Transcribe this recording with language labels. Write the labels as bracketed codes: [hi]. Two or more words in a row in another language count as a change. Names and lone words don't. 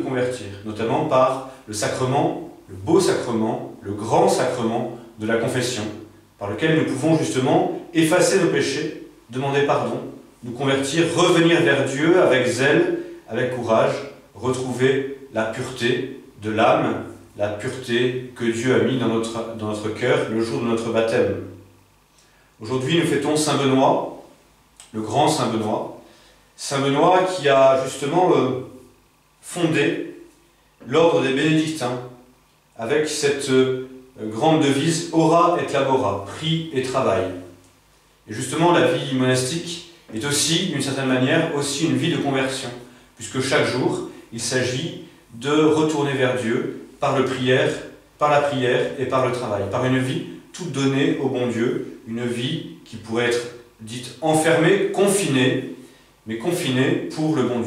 [fr] convertir, notamment par le sacrement, le beau sacrement, le grand sacrement de la confession, par lequel nous pouvons justement effacer nos péchés, demander pardon, nous convertir, revenir vers Dieu avec zèle, avec courage, retrouver la pureté de l'âme, la pureté que Dieu a mis dans notre cœur le jour de notre baptême. Aujourd'hui, nous fêtons Saint Benoît, le grand Saint Benoît. Saint Benoît qui a justement fondé l'ordre des bénédictins avec cette grande devise « [la] Ora et labora », [fr] prie et travail. Et justement, la vie monastique est aussi, d'une certaine manière, aussi une vie de conversion, puisque chaque jour, il s'agit de retourner vers Dieu par la prière et par le travail, par une vie toute donnée au bon Dieu, une vie qui pourrait être dite enfermée, confinée, mais confinée pour le bon Dieu.